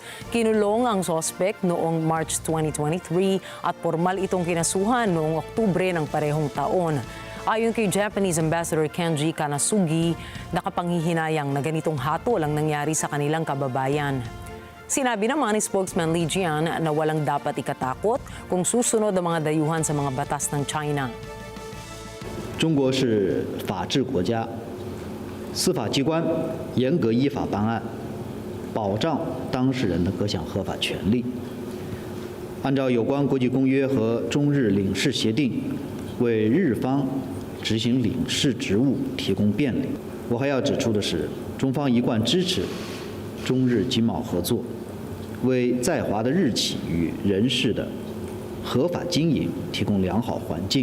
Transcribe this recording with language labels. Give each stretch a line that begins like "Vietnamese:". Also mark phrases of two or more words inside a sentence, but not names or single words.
Filipino: Kinulong ang sospek noong March 2023 at formal itong kinasuhan noong Oktubre ng parehong taon. Ayon kay
English: Japanese Ambassador
Filipino: Kenji Kanasugi, nakapanghihinayang na ganitong hatol ang nangyari sa kanilang kababayan. Sinabi naman ni spokesman Li Jian na walang dapat ikatakot kung susunod ang mga dayuhan sa mga batas ng China.
Chinese: 中国是法治国家，司法机关严格依法办案，保障当事人的各项合法权利。按照有关国际公约和中日领事协定，为日方执行领事职务提供便利。我还要指出的是，中方一贯支持中日经贸合作，为在华的日企与人士的合法经营提供良好环境。